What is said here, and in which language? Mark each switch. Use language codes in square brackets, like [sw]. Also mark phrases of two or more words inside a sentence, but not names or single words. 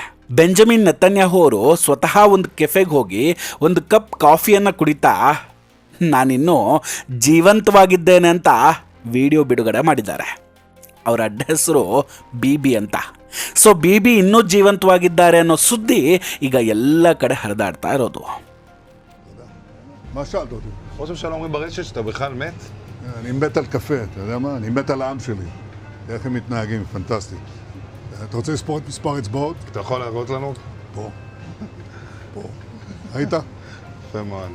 [kn] ಬೆಂಜಮಿನ್ ನೆತನ್ಯಾಹು ಅವರು ಸ್ವತಃ ಒಂದು ಕೆಫೆಗೆ ಹೋಗಿ ಒಂದು ಕಪ್ ಕಾಫಿಯನ್ನು ಕುಡಿತಾ ನಾನಿನ್ನೂ ಜೀವಂತವಾಗಿದ್ದೇನೆ ಅಂತ ವಿಡಿಯೋ ಬಿಡುಗಡೆ ಮಾಡಿದ್ದಾರೆ. ಅವರ ಅಡ್ಡ ಹೆಸರು ಬಿಬಿ ಅಂತ. ಸೊ ಬಿಬಿ ಇನ್ನೂ ಜೀವಂತವಾಗಿದ್ದಾರೆ ಅನ್ನೋ ಸುದ್ದಿ ಈಗ ಎಲ್ಲ ಕಡೆ ಹರಿದಾಡ್ತಾ ಇರೋದು. [he] מה שאלת אותי? ראש הממשלה אומרים ברשת שאתה בכלל מת? אני מת על קפה, אתה יודע מה? אני מת על העם שלי. איך הם מתנהגים, פנטסטי. אתה רוצה לספור את מספר אצבעות? אתה יכול להראות לנו? פה. פה. ראית? יפה מאוד.